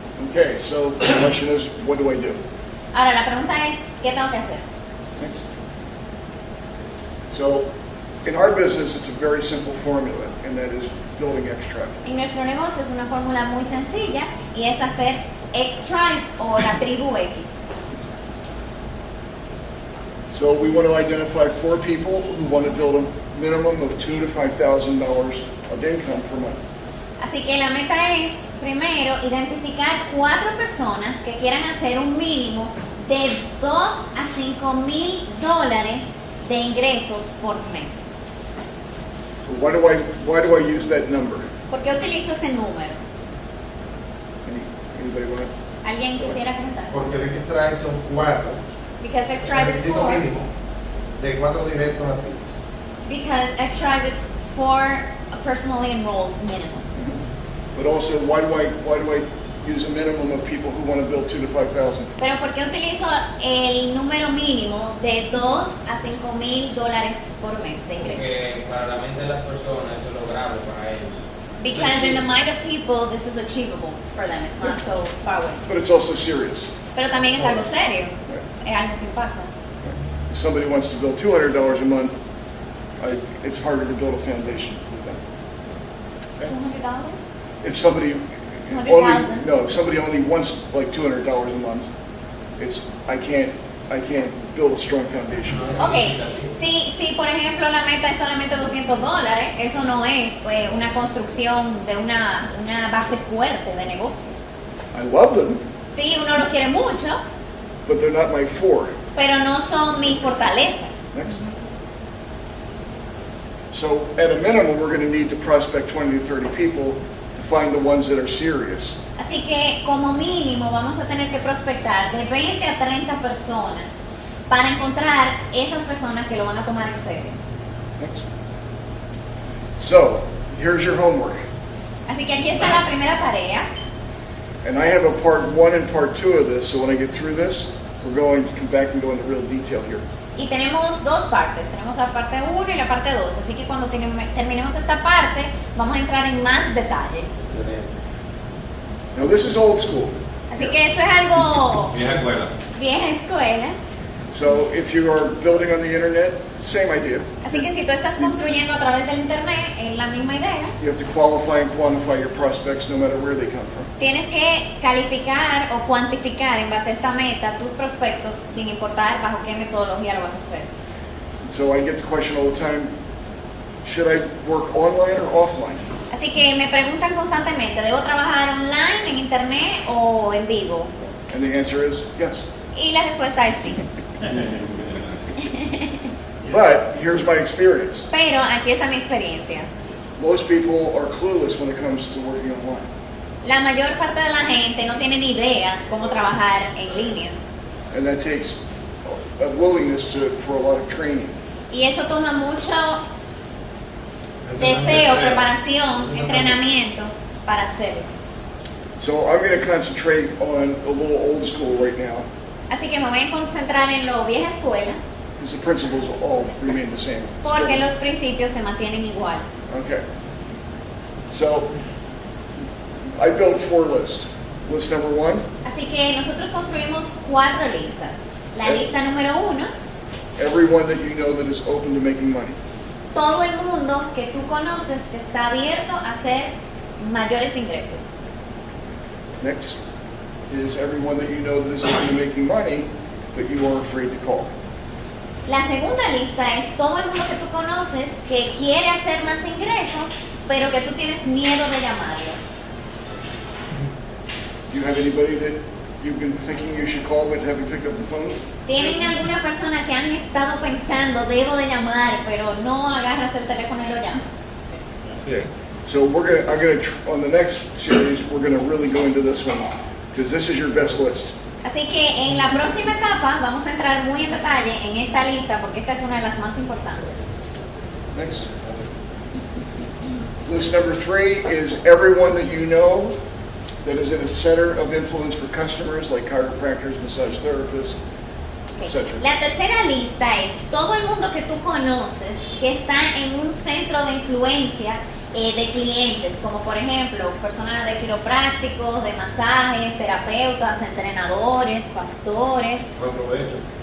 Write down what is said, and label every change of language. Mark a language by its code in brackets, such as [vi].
[en] Okay, so the question is, what do I do? [es] Ahora, la pregunta es, ¿qué tengo que hacer? [en] Next. So in our business, it's a very simple formula, and that is building X-Tribe. [es] En nuestro negocio es una fórmula muy sencilla y es hacer X-Tribes o la tribu X. [en] So we want to identify 4 people who want to build a minimum of $2,000 to $5,000 of income per month. [es] Así que la meta es, primero, identificar 4 personas que quieran hacer un mínimo de $2,000 a $5,000 de ingresos por mes. [en] So why do I use that number? [es] ¿Por qué utilizo ese número? [en] Anybody want to? [es] ¿Alguien quisiera comentar? Porque el que trae son 4. [en] Because X-Tribe is [es] Requisito 4. mínimo de 4 directos activos. [en] Because X-Tribe is 4 personally enrolled minimum. But also, why do I use a minimum of people who want to build $2,000 to $5,000? [es] Pero ¿por qué utilizo el número mínimo de $2,000 a $5,000 por mes de ingresos? Porque para la mente de las personas eso es lograble para ellos. [en] Because in the mind of people, this is achievable for them. It's not so far away. But it's also serious. [es] Pero también es algo serio. Es algo que impacta. [en] If somebody wants to build $200 a month, it's harder to build a foundation with them. $200? If somebody $200,000? if somebody only wants like $200 a month, I can't build a strong foundation. [es] Ok, si por ejemplo la meta es solamente $200, eso no es una construcción de una base fuerte de negocio. [en] I love them, [es] Sí, uno lo quiere mucho, [en] but they're not my 4. [es] pero no son mi fortaleza. [en] Next. So at a minimum, we're going to need to prospect 20 to 30 people to find the ones that are serious. [es] Así que como mínimo vamos a tener que prospectar de 20 a 30 personas para encontrar esas personas que lo van a tomar en serio. [en] Next. So here's your homework. [es] Así que aquí está la primera tarea. [en] And I have a part 1 and part 2 of this, so when I get through this, we're going to come back and go into real detail here. [es] Y tenemos 2 partes, tenemos la parte 1 y la parte 2, así que cuando terminemos esta parte vamos a entrar en más detalle. Excelente. [en] Now this is old school. [es] Así que esto es algo Vieja escuela. vieja escuela, [en] So if you are building on the internet, same idea. [es] así que si tú estás construyendo a través del internet, es la misma idea. [en] You have to qualify and quantify your prospects no matter where they come from. [es] Tienes que calificar o cuantificar en base a esta meta tus prospectos sin importar bajo qué metodología lo vas a hacer. [en] So I get the question all the time, should I work online or offline? [es] Así que me preguntan constantemente, ¿debo trabajar online, en internet o en vivo? [en] And the answer is yes. [es] Y la respuesta es sí. [en] But here's my experience. [es] Pero aquí está mi experiencia. [en] Most people are clueless when it comes to working online. [es] La mayor parte de la gente no tiene ni idea cómo trabajar en línea. [en] And that takes a willingness for a lot of training. [es] Y eso toma mucho deseo, preparación, entrenamiento para hacerlo. [en] So I'm going to concentrate on a little old school right now, [es] Así que me voy a concentrar en lo vieja escuela, [en] because the principles all remain the same. [es] porque los principios se mantienen iguales. [en] Okay. So I built 4 lists. List number 1, [es] Así que nosotros construimos 4 listas. La lista número 1, [en] everyone that you know that is open to making money. [es] todo el mundo que tú conoces que está abierto a hacer mayores ingresos. [en] Next is everyone that you know that is open to making money, but you are afraid to call. [es] La segunda lista es todo el mundo que tú conoces que quiere hacer más ingresos, pero que tú tienes miedo de llamarlo. [en] Do you have anybody that you've been thinking you should call but haven't picked up the phone? [es] ¿Tienen alguna persona que han estado pensando, debo de llamar, pero no agarras el teléfono y lo llamas? [en] So on the next series, we're gonna really go into this one, because this is your best list. [es] Así que en la próxima etapa vamos a entrar muy en detalle en esta lista porque esta es una de las más importantes. [en] Next. List number 3 is everyone that you know that is in a center of influence for customers, like chiropractors, massage therapists, Ok. etc. [es] La tercera lista es todo el mundo que tú conoces que está en un centro de influencia de clientes, como por ejemplo personas de quiroprácticos, de masajes, terapeutas, entrenadores, pastores, Aprovecho.